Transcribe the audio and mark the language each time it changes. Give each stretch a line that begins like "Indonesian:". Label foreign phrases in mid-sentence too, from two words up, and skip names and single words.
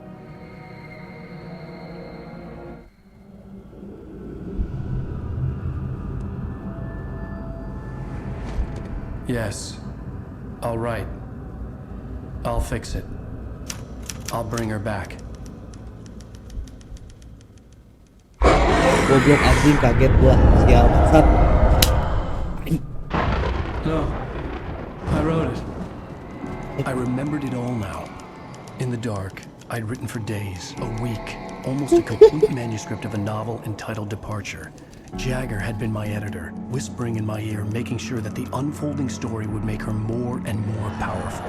English: Yes, I'll write. I'll fix it. I'll bring her back.
Indonesian: Goblok anjing, kaget gua. Sial bangsat.
English: No, I wrote it. I remembered it all now. In the dark, I'd written for days, a week, almost a complete manuscript of a novel entitled Depature. Jagger had been my editor, whispering in my ear, making sure that the unfolding story would make her more and more powerful.